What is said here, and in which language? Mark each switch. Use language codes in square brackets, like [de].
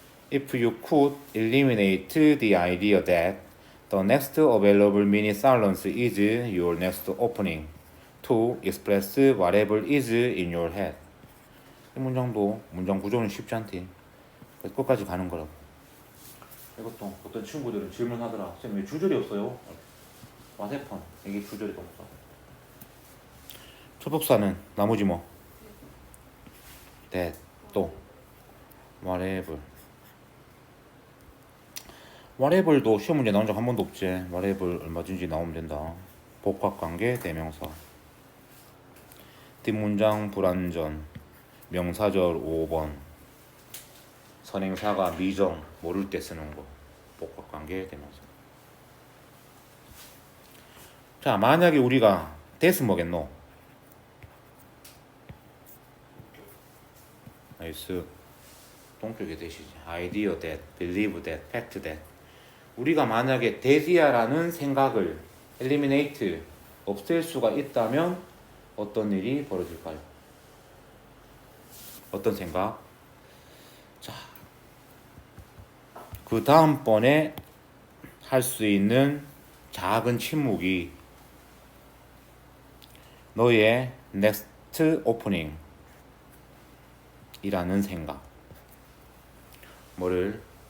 [en] If you could eliminate the idea that the next available mini silence is your next opening to express whatever is in your head. [ko] 이 문장도 문장 구조는 쉽지 않대. 그래서 끝까지 가는 거라고. 이것도 어떤 친구들은 질문하더라. 쌤 왜 주절이 없어요? [en] What happened? [ko] 이게 주절이 없어. 초복사는 나머지 뭐? that, 또 whatever. whatever도 시험 문제 나온 적 한 번도 없지. whatever 얼마든지 나오면 된다. 복합관계 대명사. 뒷문장 불완전. 명사절 5번. 선행사가 미정 모를 때 쓰는 거. 복합관계 대명사. 자, 만약에 우리가 that은 뭐겠노? 나이스. 동격의 that이지. [en] idea that, believe that, fact that. [ko] 우리가 만약에 that이야라는 생각을 eliminate, 없앨 수가 있다면 어떤 일이 벌어질까요? 어떤 생각? 자, 그 다음번에 할 수 있는 작은 침묵이 너의 [en] next opening [ko] 이라는 생각. 뭐를?